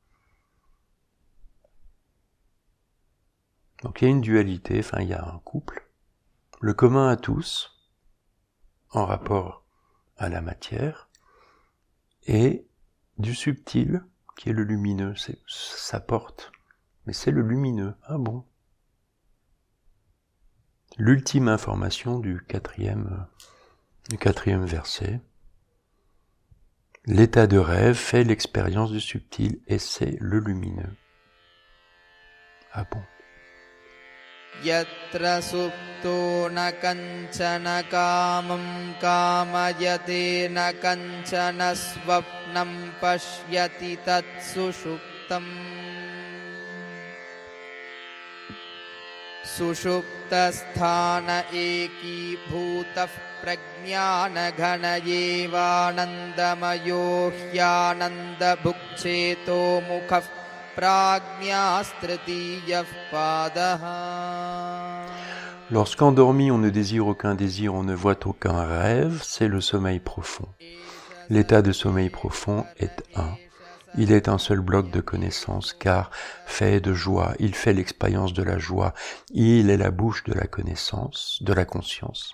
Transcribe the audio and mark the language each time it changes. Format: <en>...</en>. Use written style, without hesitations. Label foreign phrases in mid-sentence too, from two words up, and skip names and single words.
<fr>Donc il y a une dualité, enfin il y a un couple, le commun à tous, en rapport à la matière, et du subtil, qui est le lumineux, ça porte, mais c'est le lumineux, ah bon. L'ultime information du quatrième verset, l'état de rêve fait l'expérience du subtil, et c'est le lumineux. Ah bon.</fr> <sa>यत्र सुप्तो न कञ्चन कामं कामयते न कञ्चन स्वप्नं पश्यति तत् सुषुप्तं सुषुप्तस्थान एकी भूतः प्रज्ञान घन एवानन्दमयो ह्यानन्द भुक्चेतो मुखः</sa> <fr>Lorsqu'endormi, on ne désire aucun désir, on ne voit aucun rêve, c'est le sommeil profond. L'état de sommeil profond est un. Il est un seul bloc de connaissance, car fait de joie, il fait l'expérience de la joie. Il est la bouche de la connaissance, de la conscience.</fr>